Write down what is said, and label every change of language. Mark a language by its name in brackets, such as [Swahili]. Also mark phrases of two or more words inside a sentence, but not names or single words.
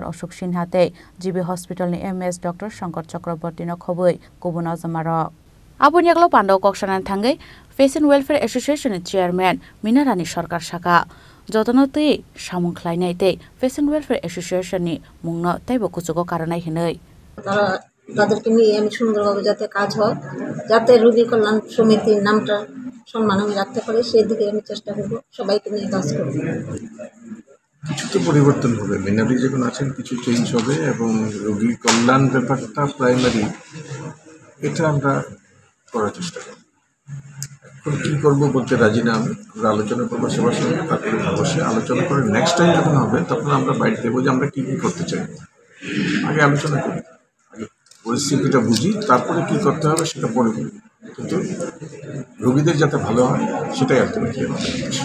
[Kok Borok] Ashok Sinha tei jibi hospital ni MS Dr. Shankar Chakraborty no khoboi kubuna jamaro Aboni yaklo Panda koksanan thangai Patient Welfare Association ni chairman Minarani Sarkar saka jotonotei samung khlainai tei Patient Welfare Association ni mungno teibo kuchugo karanai hinai [Bangla] তাদেরকে নিয়ে আমি সুন্দরভাবে যাতে কাজ হয় যাতে রোগী কল্যাণ সমিতির নামটা সম্মান আমি রাখতে পারি সেই দিকে আমি চেষ্টা করব সবাইকে নিয়ে কাজ করব কিছু তো পরিবর্তন হবে মিনারি যখন আছেন কিছু চেঞ্জ হবে এবং রোগী কল্যাণ ব্যাপারটা প্রাইমারি এটা আমরা করার চেষ্টা করব এখন কী করবো বলতে রাজি না আমরা আলোচনা করবো সবার সঙ্গে তারপরে অবশ্যই আলোচনা করে [English] next time [Bangla] যখন হবে তখন আমরা বাইরে দেবো যে আমরা কী কী করতে চাই আগে আলোচনা করি পরিস্থিতিটা বুঝি তারপরে কী করতে হবে সেটা পরে বলি কিন্তু রোগীদের যাতে ভালো হয় সেটাই আলটিমেটলি আমাদের উদ্দেশ্য